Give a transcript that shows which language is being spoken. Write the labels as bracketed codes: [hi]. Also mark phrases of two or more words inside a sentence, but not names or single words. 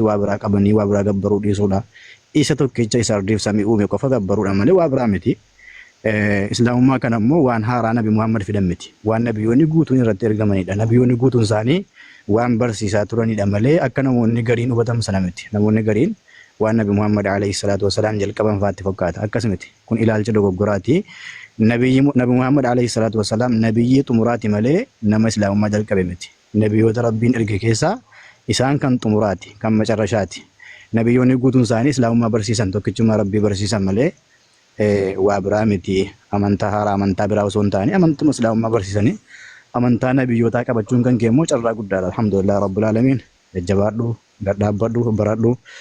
[om] waa biraa qabanii waa biraa gabbaruu dhiisuudha isa tokkicha isa ardiif samii uume qofa gabbaruudha malee waa biraa miti islaamummaa kana immoo waan haaraa nabi Muhammad fidan miti waan nabiyyoonni guutuun irratti ergamanidha nabiyyoonni guutuun isaanii waan barsiisaa turanidha malee akka namoonni gariin hubatan sana miti namoonni gariin waan nabi Muhammad [ar] عليه الصلاة والسلام [om] jalqaban faatti fakkaata akkas miti kun ilaalcha dogoggoraati nabi Muhammad [ar] عليه الصلاة والسلام [om] nabiyyi xumuraati malee nama islaamummaa jalqabe miti nabiyyoota rabbiin erge keessaa isaan kan xumuraati kan macarrashaati nabiyyoonni guutuun isaanii islaamummaa barsiisan tokkichummaa rabbii barsiisan malee waa biraa miti amantaa haaraa amantaa biraa osoo hin taane amantuma islaamummaa barsiisanii amantaa nabiyyootaa qabachuun kan kee immoo carraa guddaadha [ar] الحمد لله رب العالمين [om] jajjabaadhu gadhaabbadhu baradhu